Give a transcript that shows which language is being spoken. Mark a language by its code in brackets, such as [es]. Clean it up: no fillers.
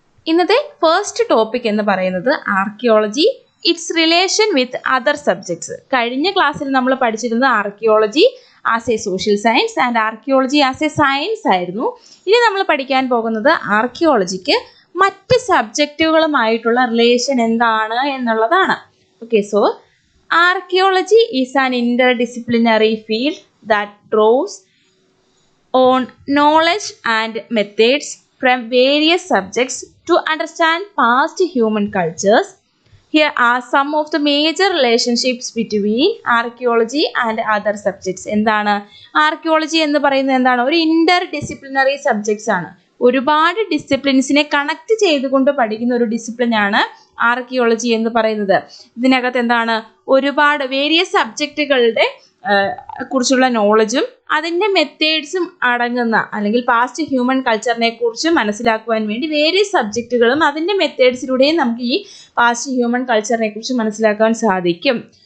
[ml] ഇന്നത്തെ first topic എന്ന് പറയുന്നത് archaeology [en] Its relation with other subjects. [ml] കഴിഞ്ഞ ക്ലാസ്സിൽ നമ്മൾ പഠിച്ചിരുന്നത് [en] archaeology as a social science and archaeology as a science [ml] ആയിരുന്നു. ഇനി നമ്മൾ പഠിക്കാൻ പോകുന്നത് ആർക്കിയോളജിക്ക് മറ്റ് സബ്ജക്റ്റുകളുമായിട്ടുള്ള റിലേഷൻ എന്താണ് എന്നുള്ളതാണ്. [en] Okay, so archaeology is an interdisciplinary field that draws on knowledge and methods from various subjects to understand past human cultures. Here are some of the major relationships between archaeology and other subjects. [ml] എന്താണ് archaeology എന്ന് പറയുന്നത്? എന്താണ്? ഒരു Inter disciplinary subjects ആണ്. ഒരുപാട് ഡിസിപ്ലിൻസിനെ connect ചെയ്തുകൊണ്ട് പഠിക്കുന്ന ഒരു ഡിസിപ്ലിനാണ് ആർക്കിയോളജി എന്ന് പറയുന്നത്. ഇതിനകത്ത് എന്താണ്? ഒരുപാട് വേരിയസ് സബ്ജക്റ്റുകളുടെ കുറിച്ചുള്ള നോളജും അതിൻ്റെ മെത്തേഡ്സും അടങ്ങുന്ന അല്ലെങ്കിൽ പാസ്റ്റ് ഹ്യൂമൻ കൾച്ചറിനെ കുറിച്ച് മനസ്സിലാക്കുവാൻ വേണ്ടി വേരിയസ് സബ്ജക്റ്റുകളും അതിൻ്റെ മെത്തേഡ്സിലൂടെയും നമുക്ക് ഈ പാസ്റ്റ് ഹ്യൂമൻ കൾച്ചറിനെ കുറിച്ച് മനസ്സിലാക്കാൻ സാധിക്കും.